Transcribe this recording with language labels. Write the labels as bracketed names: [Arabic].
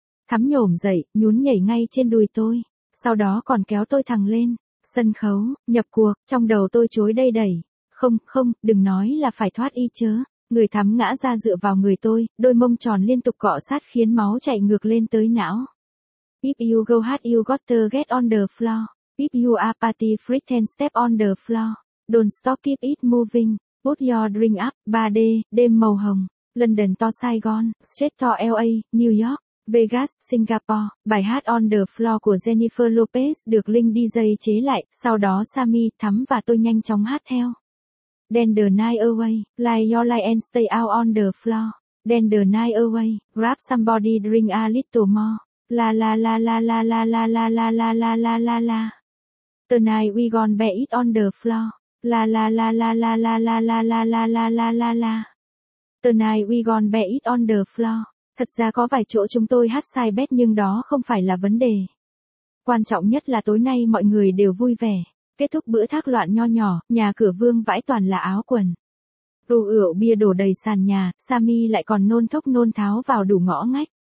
[Vietnamese] Thắm nhổm dậy, nhún nhảy ngay trên đùi tôi, sau đó còn kéo tôi thẳng lên, sân khấu, nhập cuộc, trong đầu tôi chối đầy đầy. Không, không, đừng nói là phải thoát y chớ, người thắm ngã ra dựa vào người tôi, đôi mông tròn liên tục cọ sát khiến máu chạy ngược lên tới não. [English] If you go hard you got to get on the floor. If you are party freak then step on the floor. Don't stop keep it moving. Put your drink up. 3D, [Vietnamese] đêm màu hồng. [English] London to Saigon, Straight to LA, New York, Vegas, Singapore. [Vietnamese] Bài hát on the floor của Jennifer Lopez được Linh DJ chế lại, sau đó Sammy, Thắm và tôi nhanh chóng hát theo. [English] Then the night away, lie your lie and stay out on the floor. Then the night away, grab somebody drink a little more. La la la la la la la la la la la la la la. Tonight we gon' bet it on the floor. La la la la la la la la la la la la la la. Tonight we gon' bet it on the floor. [Vietnamese] Thật ra có vài chỗ chúng tôi hát sai bet nhưng đó không phải là vấn đề. Quan trọng nhất là tối nay mọi người đều vui vẻ. Kết thúc bữa thác loạn nho nhỏ, nhà cửa vương vãi toàn là áo quần. Rượu bia đổ đầy sàn nhà, Sammy lại còn nôn thốc nôn tháo vào đủ ngõ ngách.